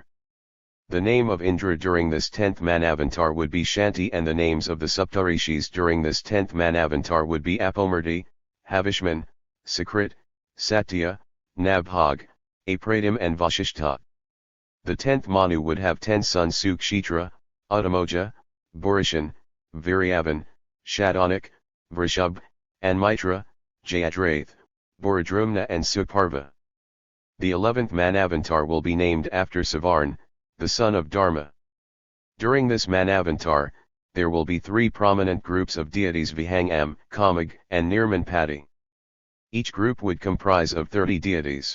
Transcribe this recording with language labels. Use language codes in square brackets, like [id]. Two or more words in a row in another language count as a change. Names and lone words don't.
[en] The name of Indra during this 10th Manavantar would be Shanti, and the names of the Saptarishis during this 10th Manavantar would be Apomurti, Havishman, Sakrit, Satya, Nabhag, Apratim and Vashishtha. The 10th Manu would have 10 sons: Sukshitra, Uttamoja, Burishan, Viryavan, Shadanak, Vrishab, and Mitra, Jayadrath, Borodrumna and Suparva. The 11th Manavantar will be named after Savarn, the son of Dharma. During this Manavantar, there will be 3 prominent groups of deities: Vihangam, Kamag, and Nirmanpati. Each group would comprise of 30 deities.